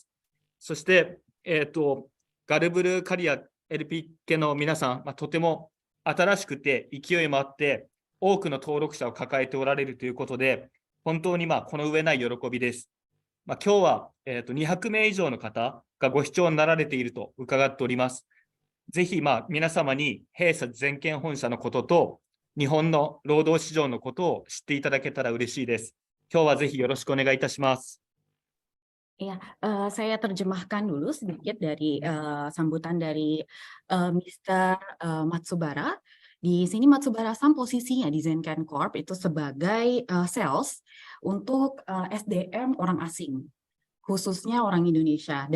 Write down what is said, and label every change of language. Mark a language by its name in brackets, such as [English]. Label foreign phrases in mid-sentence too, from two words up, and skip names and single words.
[Japanese] そして、ガルブルカリア LP 系の皆さん、とても新しくて勢いもあって、多くの登録者を抱えておられるということで、本当にこの上ない喜びです。今日は、200名以上の方がご視聴になられていると伺っております。ぜひ皆様に弊社全県本社のことと、日本の労働市場のことを知っていただけたら嬉しいです。今日はぜひよろしくお願いいたします。 [Indonesian] Ya, saya terjemahkan dulu sedikit dari sambutan dari Mr. Matsubara. Di sini Matsubara-san posisinya di Zenken Corp itu sebagai sales untuk SDM orang asing, khususnya orang Indonesia.